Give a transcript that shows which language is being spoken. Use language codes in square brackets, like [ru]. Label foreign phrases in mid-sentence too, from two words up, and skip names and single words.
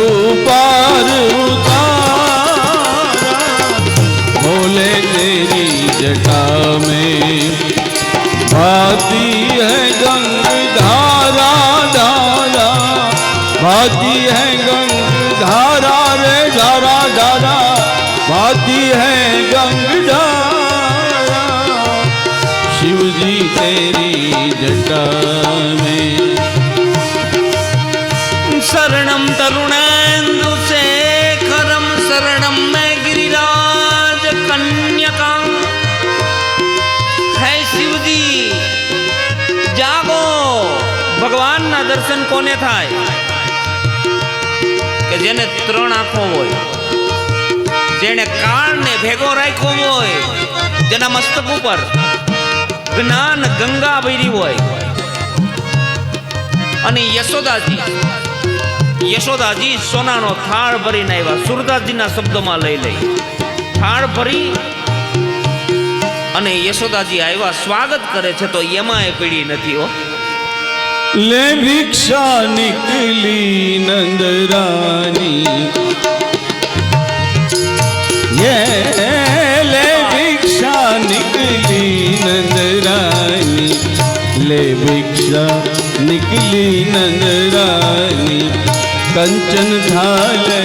[hi] पार उतारा, भोले तेरी जटा में भाती है गंग धारा, धारा भाती है गंग धारा रे, धारा धारा भाती है गंग धारा, शिव जी तेरी जटा में। [sa] शरणम तरुणेन्दु शेखरम, शरणम में गिरिराज कन्यका, [hi] है शिव जी जागो। [gu] ભગવાન ના દર્શન કોને થાય કે જેને 3 આંખો હોય, જેને કાન ને ભેગો રાખ્યો હોય, જેના મસ્તક ઉપર જ્ઞાન ગંગા ભરી હોય। અને યશોદાજી સોનાનો થાળ ભરીને આવ્યા. સુરદાસજીના શબ્દોમાં લઈ થાળ ભરી અને યશોદાજી આવ્યા, સ્વાગત કરે છે તો એમાં એ પીડી નથી હો. [hi] ले भिक्षा निकली नंद रानी, ये ले भिक्षा निकली नंद रानी, ले भिक्षा निकली नंद रानी, कंचन थाल